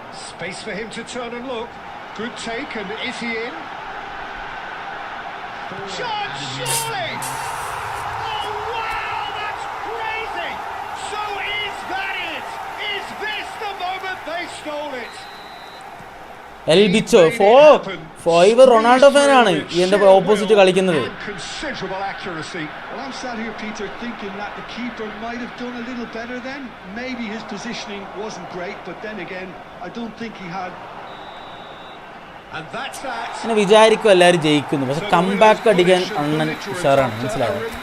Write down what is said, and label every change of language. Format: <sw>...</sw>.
<en>Space for him to turn and look. Good take, and is he in? John Surely! Oh wow, that's crazy! So is that it? Is this the moment they stole it?</en> <ml>L ബിച്ചോ five Ronaldo ഫാനാണ് എന്റെ opposite കളിക്കുന്നത്.</ml> <en>Considerable accuracy. Well, I'm sat here, Peter, thinking that the keeper might have done a little better then. Maybe his positioning wasn't great, but then again, I don't think he had. And that's that.</en> <ml>അങ്ങനെ വിചാരിക്കും എല്ലാവരും ജയിക്കുന്നു, പക്ഷെ comeback അടിക്കാൻ അണ്ണൻ ഉഷാറാണ്, മനസ്സിലായത്?</ml>